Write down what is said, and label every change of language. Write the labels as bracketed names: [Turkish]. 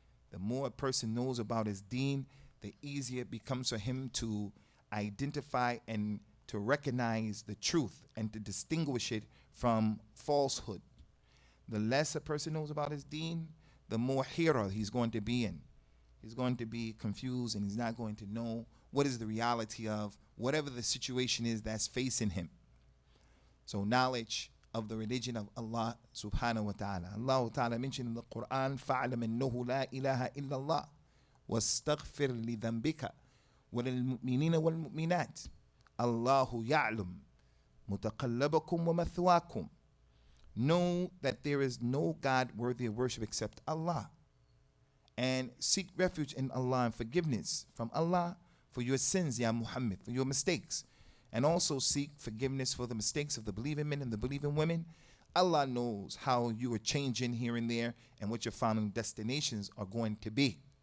[English] The more a person knows about his deen, the easier it becomes for him to identify and to recognize the truth and to distinguish it from falsehood. The less a person knows about his deen, the more hira he's going to be in. He's going to be confused and he's not going to know what is the reality of whatever the situation is that's facing him. So knowledge of the religion of Allah subhanahu wa ta'ala. Allah ta'ala mentioned in the Quran, [Arabic] فَعْلَمْ أَنَّهُ لَا إِلَهَ إِلَّا اللَّهِ وَاسْتَغْفِرْ لِذَنْبِكَ وَلِلْمُؤْمِنِينَ وَالْمُؤْمِنَاتِ اللَّهُ يَعْلَمُ مُتَقَلَّبَكُمْ وَمَثْوَاكُمْ. [English] Know that there is no God worthy of worship except Allah. And seek refuge in Allah and forgiveness from Allah for your sins, Ya Muhammad, for your mistakes. And also seek forgiveness for the mistakes of the believing men and the believing women. Allah knows how you are changing here and there and what your final destinations are going to be.